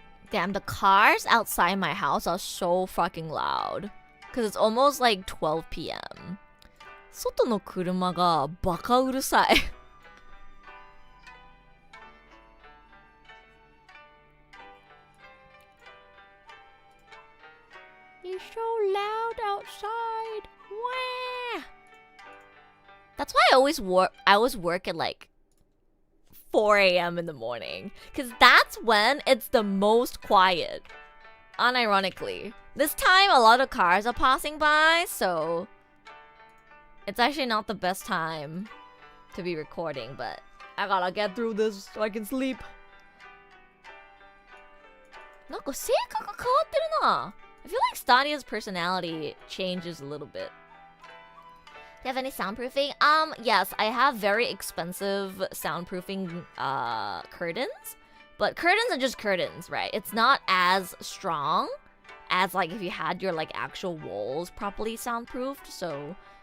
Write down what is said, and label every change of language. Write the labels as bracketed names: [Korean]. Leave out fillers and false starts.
[English] Damn, the cars outside my house are so fucking loud. Because it's almost like 12 p.m. [Japanese] 外の車がバカうるさい。 [English] It's so loud outside. Wah! That's why I always work at like 4 a.m. in the morning. Because that's when it's the most quiet. Unironically. This time a lot of cars are passing by, so it's actually not the best time to be recording, but I gotta get through this so I can sleep. [Japanese] なんか性格が変わってるな。 [English] I feel like Stadia's personality changes a little bit. Do you have any soundproofing? Yes, I have very expensive soundproofing curtains. But curtains are just curtains, right? It's not as strong as like if you had your like actual walls properly soundproofed. So